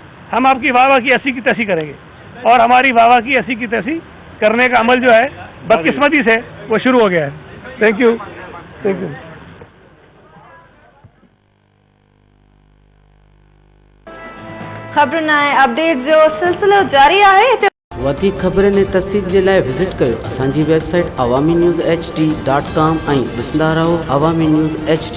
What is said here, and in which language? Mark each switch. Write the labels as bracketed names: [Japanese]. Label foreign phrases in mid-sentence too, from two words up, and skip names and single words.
[Urdu] ہم آپ کی واہ واہ کی ایسی کی تیسی کریں گے، اور ہماری واہ واہ کی ایسی کی تیسی کرنے کا عمل جو ہے بدقسمتی سے وہ شروع ہو گیا ہے. [English] Thank you. [Sindhi] خبرن اپڈیٹ جو سلسلو جاری ہے. वधीक ख़बरनि ऐं तफ़सील जे लाइ विज़िट कयो असांजी वेबसाइट awami news hd.com ऐं ॾिसंदा रहो Awami News HD.